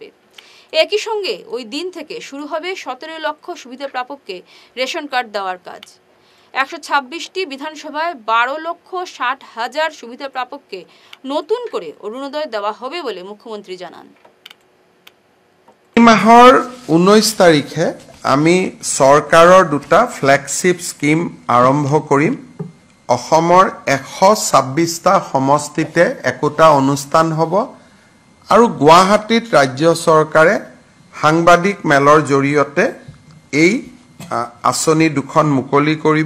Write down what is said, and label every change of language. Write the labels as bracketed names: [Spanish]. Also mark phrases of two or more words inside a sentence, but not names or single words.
[Bangla] একই সঙ্গে ওই দিন থেকে শুরু হবে 17 লক্ষ সুবিধা প্রাপককে রেশন কার্ড দেওয়ার কাজ। 126টি বিধানসভায় 12,60,000 সুবিধা প্রাপককে নতুন করে অরুণোদয় দেওয়া হবে বলে মুখ্যমন্ত্রী জানান। [Assamese] এই মাহৰ 19 তাৰিখে আমি চৰকাৰৰ দুটা [English] flagship scheme [Assamese] আৰম্ভ কৰিম। অসমৰ 126টা সমষ্টিতে একোটা অনুষ্ঠান হ'ব আৰু গুৱাহাটীত ৰাজ্য চৰকাৰে সাংবাদিক মেলৰ জৰিয়তে এই আঁচনি দুখন মুকলি কৰিব।